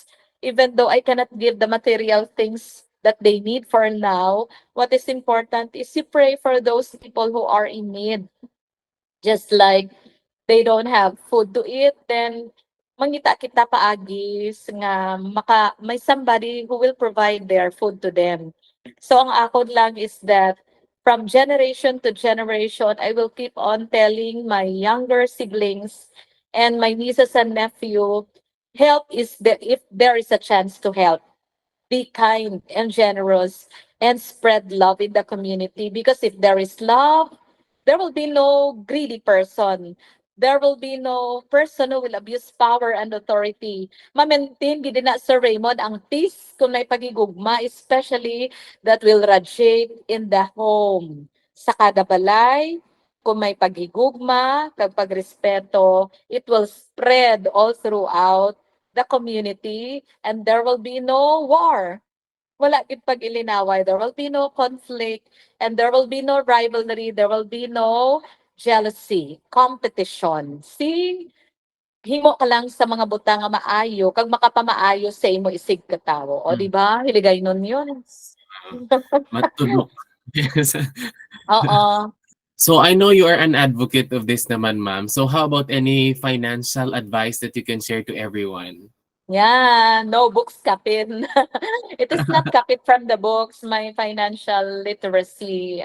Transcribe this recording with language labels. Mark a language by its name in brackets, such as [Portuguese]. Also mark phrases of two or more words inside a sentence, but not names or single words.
[English] Even though I cannot give the material things that they need for now, what is important is you pray for those people who are in need. Just like they don't have food to eat, then [Hiligaynon] mangita kita paagis nga may [English] somebody who will provide their food to them. So [Hiligaynon] ang akon lang [English] is that from generation to generation, I will keep on telling my younger siblings and my nieces and nephew, help is the if there is a chance to help, be kind and generous and spread love in the community, because if there is love, there will be no greedy person. There will be no person who will abuse power and authority. [Hiligaynon] Ma-maintain gid na Sir Raymond ang peace kung may pagigugma, [English] especially that will radiate in the home. [Hiligaynon] Sa kada balay, kung may pagigugma, kag pagrespeto, [English] it will spread all throughout the community, and there will be no war. [Hiligaynon] Wala gid pag-ilinaway. [English] There will be no conflict, and there will be no rivalry. There will be no jealousy, competition. See, [Hiligaynon] himo ka lang sa mga butang nga maayo, kag makapamaayo sa imo isig ka tawo. O, di Mm. ba? Hiligay nun yun. Matulog. [English] Yes. [Hiligaynon] Oo. [English] So I know you are an advocate of this naman, ma'am. So how about any financial advice that you can share to everyone? Yeah, no books kapin. It is not kapit from the books, my financial literacy.